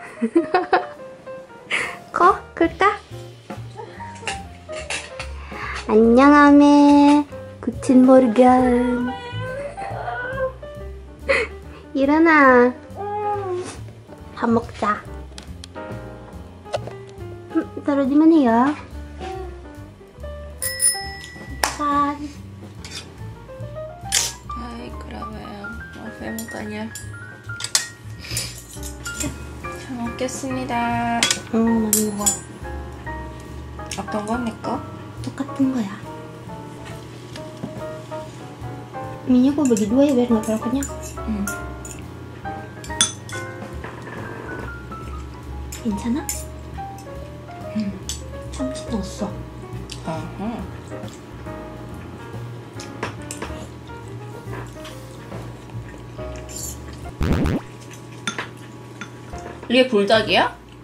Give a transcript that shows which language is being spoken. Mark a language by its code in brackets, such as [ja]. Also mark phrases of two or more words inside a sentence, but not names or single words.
[ko] 거? 그럴까? 안녕, 아메. 구친 모르견. 일어나. 밥 먹자. [id] Taruh di mana ya? Kan. Hai, Karamel. Maaf ya mukanya. [ko] 잘 먹겠습니다. 많이 먹어. 어떤 건 내 거? 똑같은 거야. [id] Minyak gue bagi dua ya biar nggak terlalu kenyang. [ko] 괜찮아? 참치 넣었어. 이게 불닭이야?